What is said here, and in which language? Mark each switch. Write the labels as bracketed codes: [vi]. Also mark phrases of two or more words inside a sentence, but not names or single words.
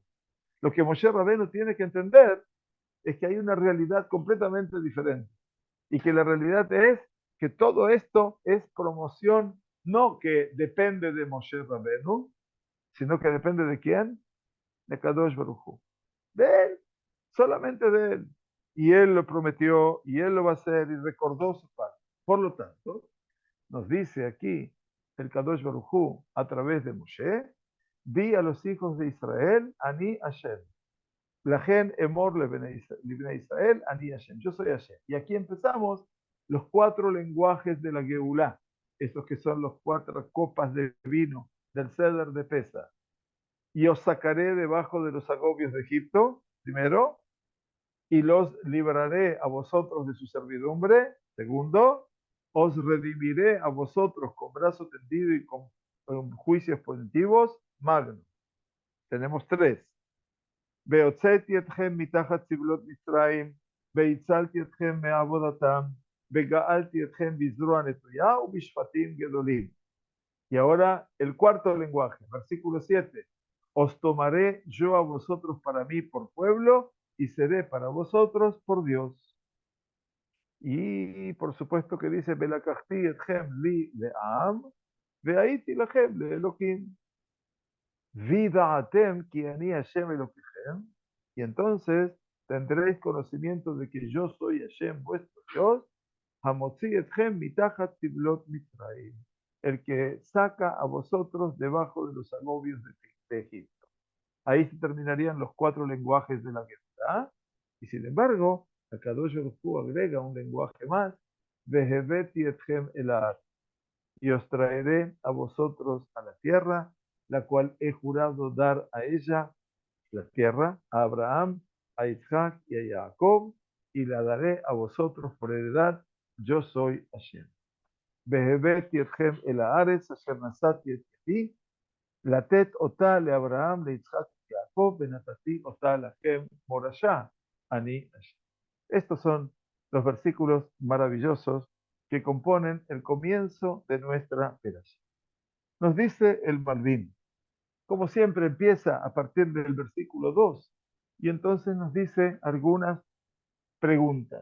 [es] Lo que Moshe Rabbeinu tiene que entender es que hay una realidad completamente diferente y que la realidad es que todo esto es promoción no que depende de Moshe Rabbeinu, sino que depende de quién, de Kadosh Baruj Hu, de él, solamente de él. Y él lo prometió y él lo va a hacer y recordó su parte. Por lo tanto, nos dice aquí el Kadosh Baruj Hu a través de Moshe, di a los hijos de Israel, [he] אני השם. לכן אמור לבני ישראל, אני השם. [es] Yo soy Hashem. Y aquí empezamos los 4 lenguajes de la Geulá, estos que son los 4 copas de vino del ceder de Pesa. Y os sacaré debajo de los agobios de Egipto, primero, y los libraré a vosotros de su servidumbre, segundo, os redimiré a vosotros con brazo tendido y con juicios positivos, magno. Tenemos 3. [he] והוצאתי אתכם מתחת סבלות מצרים, והצלתי אתכם מעבודתם, וגאלתי אתכם בזרוע נטויה ובשפטים גדולים. [es] Y ahora el cuarto lenguaje, versículo 7. Os tomaré yo a vosotros para mí por pueblo y seré para vosotros por Dios. Y por supuesto que dice, [he] ולקחתי אתכם לי לעם, והייתי לכם לאלוקים. וידעתם כי אני השם אלוקיכם, [es] y entonces tendréis conocimiento de que yo soy Hashem, vuestro Dios, [he] המוציא אתכם מתחת סבלות מצרים, [es] el que saca a vosotros debajo de los agobios de Egipto. Ahí se terminarían los 4 lenguajes de la guerra. Y sin embargo, Akadosh Baruj Hu agrega un lenguaje más, [he] והבאתי אתכם אל הארץ, [es] y os traeré a vosotros a la tierra, la cual he jurado dar a ella, la tierra, a Abraham, a Isaac y a Jacob, y la daré a vosotros por heredad. Yo soy Hashem. [he] והבאתי אתכם אל הארץ אשר נשאתי את ידי, לתת אותה לאברהם, ליצחק ויעקב, ונתתי אותה לכם מורשה, אני השם. [es] Estos son los versículos maravillosos que componen el comienzo de nuestra perashá. Nos dice el Malvin, como siempre empieza a partir del versículo 2, y entonces nos dice algunas preguntas.